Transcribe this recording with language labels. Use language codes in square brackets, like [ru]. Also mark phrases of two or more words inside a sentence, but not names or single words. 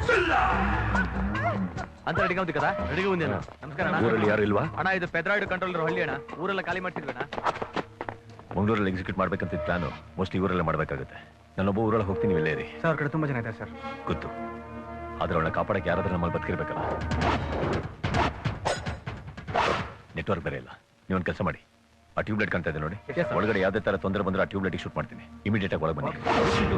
[te] ಅಂತ ರೆಡಿగా ఉంది కదా రెడీగా ఉంది అన్న నమస్కారం అన్న [kn] ಊರಲ್ಲಿ ಯಾರು ಇಲ್ವಾ ಅಣ್ಣ ಇದು ಪೆದ್ರಾಯ್ಡ್ ಕಂಟ್ರೋಲರ್ ಹಳ್ಳಿ ಅಣ್ಣ ಊರೆಲ್ಲ ಖಾಲಿ ಮಾಡ್ತಿದ್ವಿ ಅಣ್ಣ ಮಂಗಳೂರಲ್ಲಿ ಎಕ್ಸಿಕ್ಯೂಟ್ ಮಾಡ್ಬೇಕಂತ ಪ್ಲಾನು ಮೋಸ್ಟ್ಲಿ ಊರಲ್ಲೇ ಮಾಡಬೇಕಾಗುತ್ತೆ ನಾನೊಬ್ಬ ಊರೊಳಗೆ ಹೋಗ್ತೀನಿ ಇಲ್ಲೇ ರೀ ಸರ್ ಕಡೆ ತುಂಬಾ ಜನ ಇದೆ ಸರ್ ಗೊತ್ತು ಆದ್ರೆ ಅವಳನ್ನ ಕಾಪಾಡಕ್ಕೆ ಯಾರಾದ್ರೂ ನಮ್ಮಲ್ಲಿ ಬದುಕಿರ್ಬೇಕಲ್ಲ ನೆಟ್ವರ್ಕ್ ಬೇರೆ ಇಲ್ಲ ನೀವೊಂದು ಕೆಲಸ ಮಾಡಿ ಆ ಟ್ಯೂಬ್ಲೈಟ್ ಕಾಣ್ತಾ ಇದೆ ನೋಡಿ ಒಳಗಡೆ ಯಾವುದೇ ತರ ತೊಂದರೆ ಬಂದ್ರೆ ಆ ಟ್ಯೂಬ್ಲೈಟ್ ಶೂಟ್ ಮಾಡ್ತೀನಿ ಇಮಿಡಿಯೇಟ್ ಆಗಿ ಒಳಗೆ ಬನ್ನಿ